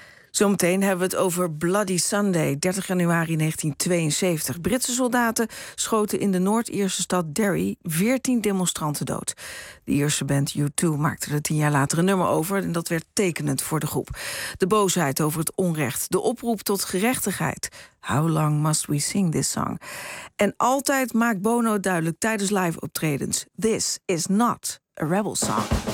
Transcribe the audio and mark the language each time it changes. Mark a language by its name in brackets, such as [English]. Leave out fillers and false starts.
[Dutch] Zometeen hebben we het over Bloody Sunday, 30 januari 1972. Britse soldaten schoten in de Noord-Ierse stad Derry 14 demonstranten dood. De Ierse band U2 maakte er 10 jaar later een nummer over en dat werd tekenend voor de groep. De boosheid over het onrecht, de oproep tot gerechtigheid. [English] How long must we sing this song? [Dutch] En altijd maakt Bono duidelijk tijdens live optredens, [English] this is not a rebel song.